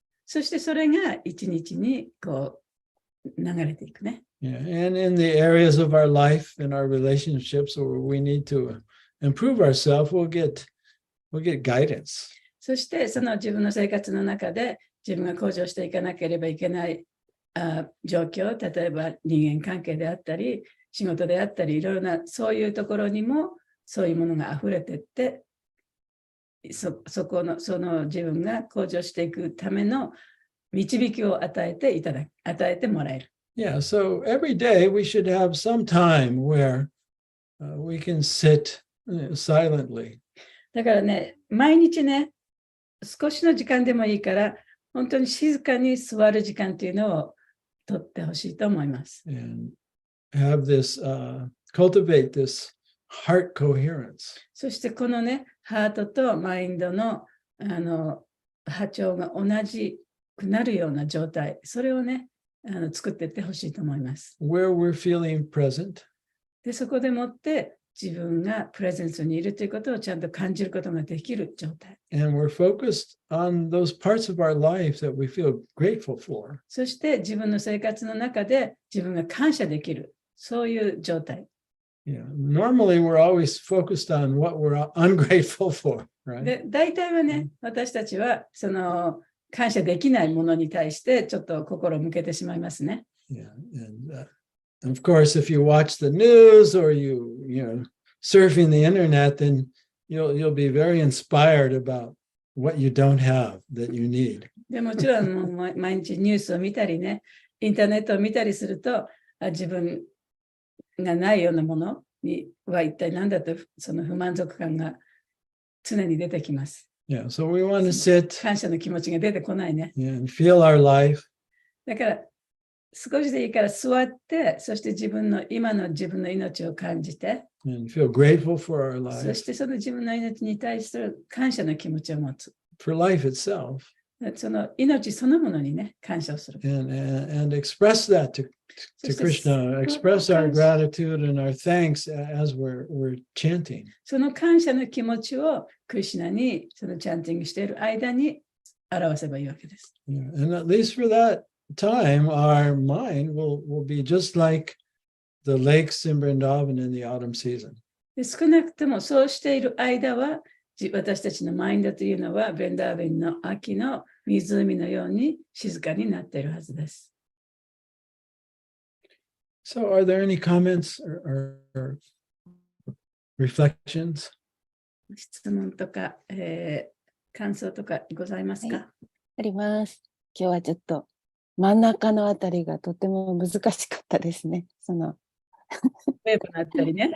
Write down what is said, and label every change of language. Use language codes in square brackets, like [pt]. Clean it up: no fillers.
[ja] そしてそれが一日にこう流れていくね。 [en] Yeah, and in the areas of our life and our relationships where we need to improve ourselves, we'll get guidance. [ja] そしてその自分の生活の中で自分が向上していかなければいけない状況、例えば人間関係であったり、仕事であったり、いろいろなそういうところにもそういうものが溢れていって、その自分が向上していくための導きを与えてもらえる。 [en] Yeah, so every day we should have some time where we can sit silently. [ja] だからね、毎日ね、少しの時間でもいいから、本当に静かに座る時間というのを取ってほしいと思います。 [en] And have this, cultivate this heart coherence. [ja] そしてこのね、ハートとマインドの、波長が同じくなるような状態、それをね、作っていってほしいと思います。 [en] Where we're feeling present. [ja] で、そこでもって自分がプレゼンスにいるということをちゃんと感じることができる状態。 [en] And we're focused on those parts of our life that we feel grateful for. [ja] そして自分の生活の中で自分が感謝できる、そういう状態。 [en] Yeah, normally we're always focused on what we're ungrateful for, right? [ja] で、大体はね、私たちはその感謝できないものに対してちょっと心を向けてしまいますね。 [en] Yeah, and of course, if you watch the news or you know surfing the internet, then you'll be very inspired about what you don't have that you need. [ja] でもちろんもう毎日ニュースを見たりね、インターネットを見たりすると、自分がないようなものには一体何だとその不満足感が常に出てきます。 [en] Yeah, so we want to sit [ja] 感謝の気持ちが出てこないね。 [en] and feel our life. [ja] だから少しでいいから座って、そして今の自分の命を感じて、 [en] And feel grateful for our [ja] そ [en] life, [ja] してその自分の命に対する感謝の気持ちを持つ。 [en] for life itself, [ja] その命そのものにね、感謝をする。 [en] and express that to Krishna, express our gratitude and our thanks as we're chanting. [ja] その感謝の気持ちをクリシュナにそのチャンティングしている間に表せばいいわけです。 [en] Yeah, and at least for that time, our mind will be just like the lakes in Vrindavan in the autumn season. [ja] で少なくともそうしている間は、私たちのマインドというのは、ベンダーベンの秋の湖のように静かになっているはずです。 [en] So are there any comments or reflections? [ja] 質問とか、感想とかございますか？はいあります。今日はちょっと真ん中のあたりがとても難しかったですね。ウェーブがあったりね。